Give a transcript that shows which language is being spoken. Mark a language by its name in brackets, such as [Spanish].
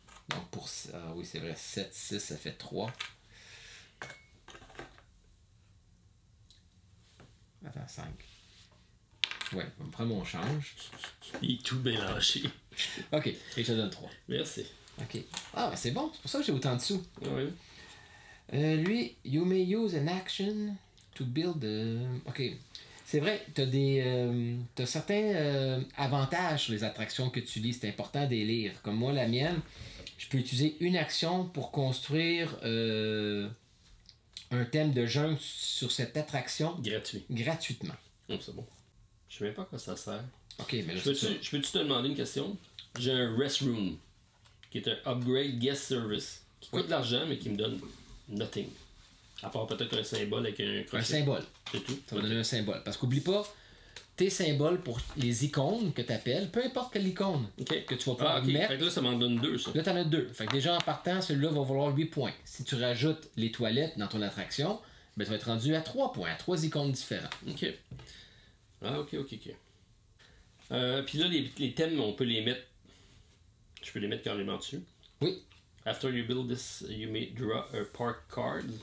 [French] Donc, pour... Ah oui, c'est vrai, 7, 6, ça fait 3. Attends, 5. Ouais, on me prend mon change. Il est tout mélangé. Ok, et je te donne 3. Merci. Ok. Ah, ben c'est bon, c'est pour ça que j'ai autant de sous. Oui. [English] Lui, you may use an action to build. Ok. [French] C'est vrai, t'as certains avantages sur les attractions que tu lis. C'est important de les lire. Comme moi, la mienne, je peux utiliser une action pour construire un thème de jungle sur cette attraction Gratuit. gratuitement. Oh, c'est bon. Je sais même pas à quoi ça sert. Ok, mais là, Je peux-tu te demander une question? J'ai un restroom, qui est un upgrade guest service, qui coûte de l'argent, mais qui me donne nothing. À part peut-être un symbole avec un crochet. un symbole. C'est tout. Ça va donner un symbole. Parce qu'oublie pas, tes symboles pour les icônes que tu appelles, peu importe quelle icône Ok. que tu vas pouvoir ok. mettre. Fait que là, ça m'en donne 2, ça. Là, tu en as 2. Fait que déjà en partant, celui-là va valoir 8 points. Si tu rajoutes les toilettes dans ton attraction, ben, tu vas être rendu à 3 points, à 3 icônes différentes. Ok. Ah, ok. Puis là, les thèmes, on peut les mettre. Je peux les mettre carrément dessus. Oui. [English] After you build this, you may draw a park card.